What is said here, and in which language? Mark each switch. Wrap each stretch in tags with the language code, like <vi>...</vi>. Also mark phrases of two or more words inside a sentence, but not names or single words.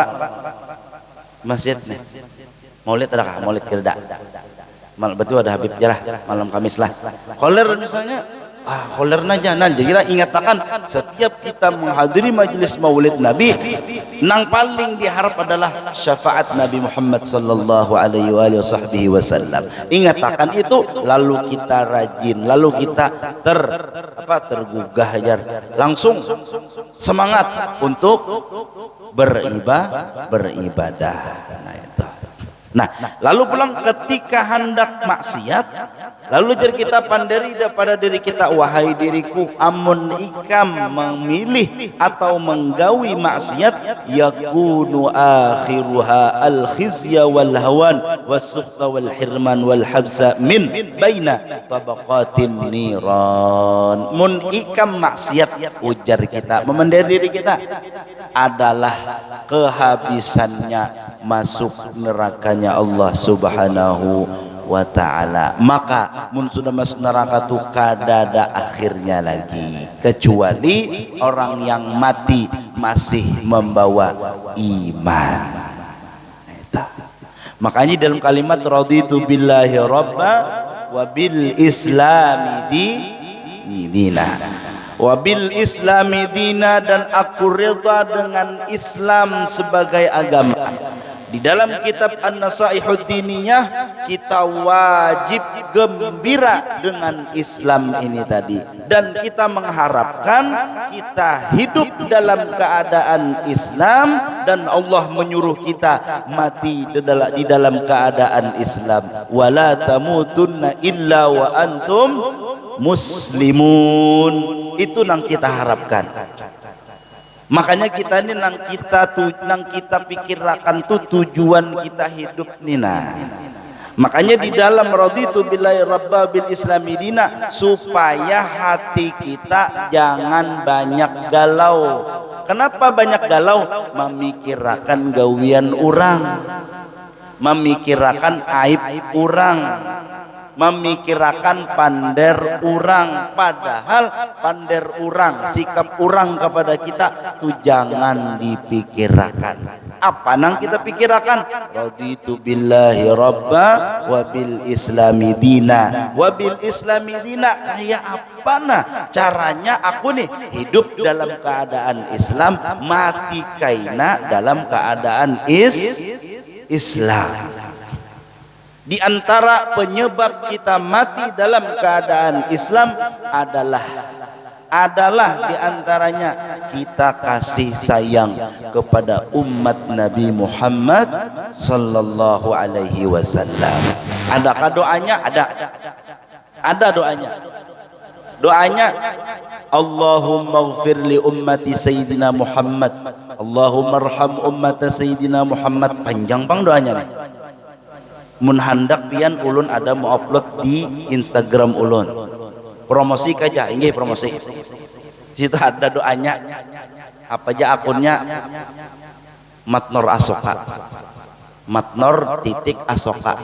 <bjn>Masjid nih. Maulid ada kah? Maulid tidak. Betul ada Habib Jarah malam Kamis lah. Koler misalnya, koler najanan. Jadi kita ingatkan setiap kita menghadiri majelis maulid Nabi, nang paling diharap adalah syafaat Nabi Muhammad</bjn> <ar>صلى الله عليه وسلم.</ar> <bjn>Ingatkan itu, lalu kita rajin, lalu kita tergugah ajar, langsung semangat untuk beribadah. Nah itu. Nah, lalu pulang ketika hendak maksiat, lalu jadi kita pandiri pada diri kita, wahai diriku, amun ikam memilih atau menggawi maksiat,</bjn> <ar>يكون آخرها الخزي والهوان والسخط والحرمان والحبس من بين طبقات النار.</ar> <bjn>Mun ikam maksiat, ujar kita, memendiri diri kita, adalah kehabisannya masuk nerakanya Allah</bjn> <ar>سبحانه وتعالى.</ar> <bjn>Maka mun sudah masuk neraka tuh kadada akhirnya lagi, kecuali orang yang mati masih membawa iman. Makanya dalam kalimat</bjn> <ar>رضيت بالله ربا وبالإسلام دينا وبالإسلام دينا, wabil islami dina,</ar> <bjn>dan aku rida dengan Islam sebagai agama. Di dalam kitab An-Nasaihud Diniyah kita wajib gembira dengan Islam ini tadi, dan kita mengharapkan kita hidup dalam keadaan Islam, dan Allah menyuruh kita mati di dalam keadaan Islam.</bjn> <ar>ولا تموتن إلا وأنتم مسلمون.</ar> <bjn>Itu yang kita harapkan. Makanya kita ini nang kita pikirkan tuh tujuan kita hidup nina. Makanya di dalam</bjn> <ar>رضيت بالله ربا بالإسلام دينا,</ar> <bjn>supaya hati kita jangan banyak galau. Kenapa banyak galau? Memikirkan gawian orang, memikirkan aib orang, memikirkan pander orang. Padahal pander orang, sikap orang kepada kita tuh jangan dipikirkan. Apa nang kita pikirkan?</bjn> <ar>رضيت بالله ربا وبالإسلام دينا. وبالإسلام دينا,</ar> <bjn>kayak apa nah caranya aku nih hidup dalam keadaan Islam, mati kaina dalam keadaan Islam. Di antara penyebab kita mati dalam keadaan Islam adalah di antaranya kita kasih sayang kepada umat Nabi Muhammad</bjn> <ar>صلى الله عليه وسلم.</ar> <bjn>Adakah doanya? Ada doanya. Doanya,</bjn> <ar>اللهم اغفر لأمة سيدنا محمد اللهم ارحم أمة سيدنا محمد, Allahumma arham ummata sayyidina Muhammad.</ar> <bjn>Panjang bang doanya nih. Mun handak pian ulun ada mau upload di Instagram ulun, promosi aja, inggih promosi. Situ ada doanya, apa aja akunnya, Matnor Asoka, Matnor titik Asoka.</bjn>